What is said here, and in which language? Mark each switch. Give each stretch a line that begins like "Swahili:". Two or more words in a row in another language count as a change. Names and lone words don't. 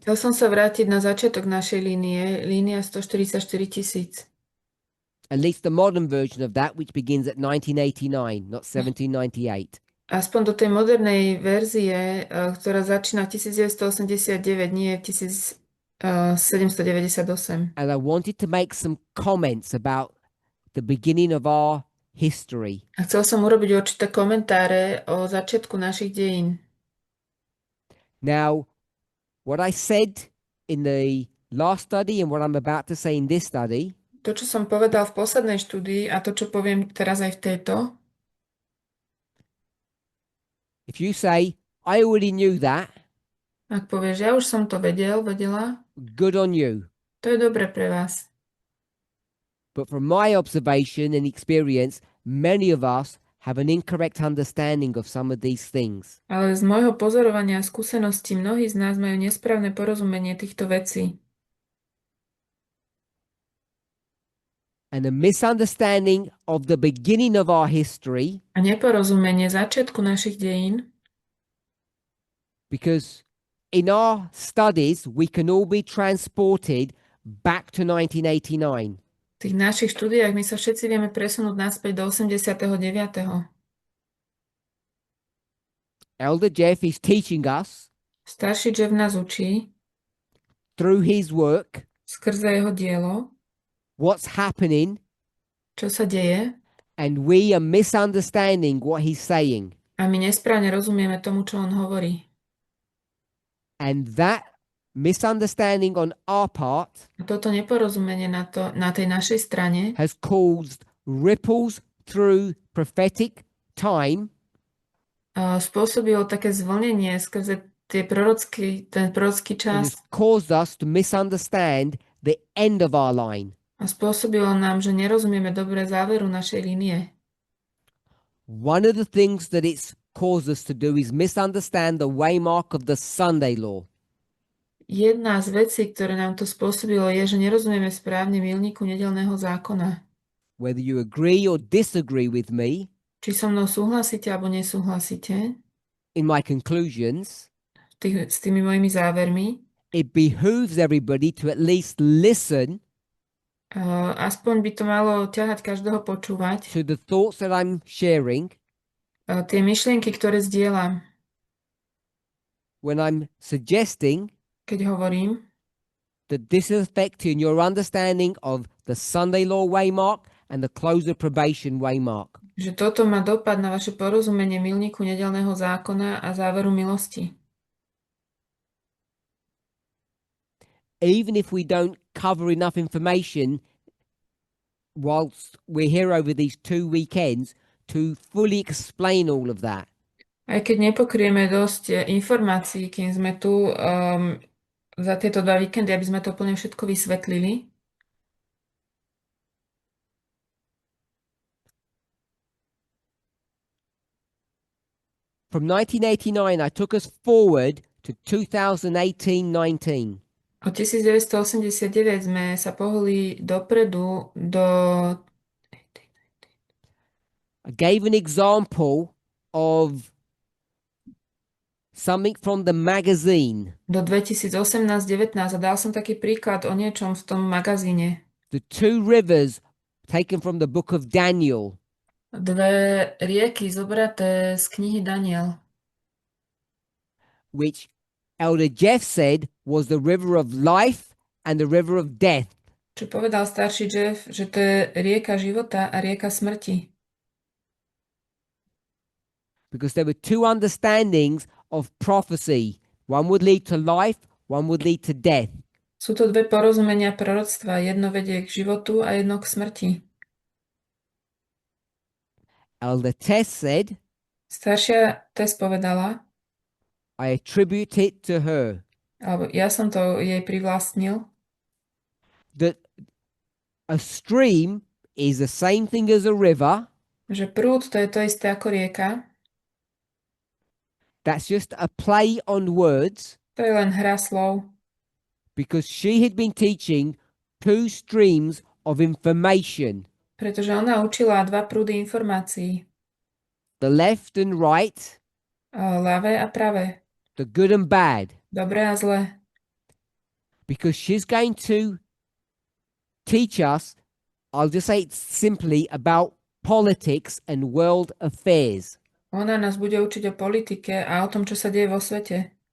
Slovak: chcel som sa vrátiť na začiatok našej línie, línia 144 000.
English: at least the modern version of that, which begins at 1989, not 1798.
Slovak: Aspoň do tej modernej verzie, ktorá začína 1989, nie 1798.
English: And I wanted to make some comments about the beginning of our history.
Slovak: A chcel som urobiť určité komentáre o začiatku našich dejín.
English: Now, what I said in the last study and what I'm about to say in this study
Slovak: To, čo som povedal v poslednej štúdii a to, čo poviem teraz aj v tejto,
English: if you say, I already knew that,
Slovak: ak povieš, ja už som to vedela,
English: good on you.
Slovak: to je dobre pre vás.
English: But from my observation and experience, many of us have an incorrect understanding of some of these things.
Slovak: Ale z môjho pozorovania a skúseností mnohí z nás majú nesprávne porozumenie týchto vecí.
English: And a misunderstanding of the beginning of our history,
Slovak: A neporozumenie začiatku našich dejín,
English: because in our studies, we can all be transported back to 1989.
Slovak: v tých našich štúdiách my sa všetci vieme presunúť naspäť do 89.
English: Elder Jeff is teaching us
Slovak: Starší Jeff nás učí
English: through his work
Slovak: skrze jeho dielo,
English: what's happening,
Slovak: čo sa deje,
English: and we are misunderstanding what he's saying.
Slovak: a my nesprávne rozumieme tomu, čo on hovorí.
English: And that misunderstanding on our part
Slovak: A toto neporozumenie na tej našej strane
English: has caused ripples through prophetic time
Slovak: spôsobilo také zvlnenie skrze ten prorocký
English: and
Slovak: čas
English: has caused us to misunderstand the end of our line.
Slovak: a spôsobilo nám, že nerozumieme dobre záveru našej línie.
English: One of the things that it's caused us to do is misunderstand the waymark of the Sunday law.
Slovak: Jedna z vecí, ktoré nám to spôsobilo, je, že nerozumieme správne milníku nedeľného zákona.
English: Whether you agree or disagree with me
Slovak: Či so mnou súhlasíte alebo nesúhlasíte
English: in my conclusions,
Slovak: s tými mojimi závermi,
English: it behooves everybody to at least listen
Slovak: aspoň by to malo ťahať každého počúvať
English: to the thoughts that I'm sharing
Slovak: tie myšlienky, ktoré zdieľam,
English: when I'm suggesting
Slovak: keď hovorím,
English: that this is affecting your understanding of the Sunday law waymark and the close of probation waymark.
Slovak: že toto má dopad na vaše porozumenie milníku nedeľného zákona a záveru milosti.
English: Even if we don't cover enough information whilst we're here over these 2 weekends to fully explain all of that.
Slovak: Aj keď nepokrieme dosť informácií, kým sme tu za tieto 2 víkendy, aby sme to úplne všetko vysvetlili,
English: From 1989, I took us forward to 2018-19.
Slovak: od 1989 sme sa pohli dopredu do
English: I gave an example of something from the magazine,
Slovak: 2018-19 a dal som taký príklad o niečom v tom magazíne.
English: the 2 rivers taken from the book of Daniel.
Slovak: 2 rieky zobraté z knihy Daniel,
English: Which Elder Jeff said was the river of life and the river of death.
Slovak: Čo povedal starší Jeff, že to je rieka života a rieka smrti.
English: Because there were two understandings of prophecy. One would lead to life, one would lead to death.
Slovak: Sú to dve porozumenia proroctva. Jedno vedie k životu a jedno k smrti.
English: Elder Tess said,
Slovak: Staršia Tess povedala,
English: I attribute it to her,
Slovak: alebo ja som to jej privlastnil,
English: that a stream is the same thing as a river.
Slovak: že prúd to je to isté ako rieka.
English: That's just a play on words,
Slovak: To je len hra slov,
English: because she had been teaching two streams of information,
Slovak: pretože ona učila dva prúdy informácií.
English: the left and right,
Slovak: Ľavé a pravé,
English: the good and bad,
Slovak: dobré a zlé.
English: because she's going to teach us, I'll just say it simply, about politics and world affairs.
Slovak: Ona nás bude učiť o politike a o tom, čo sa deje vo svete.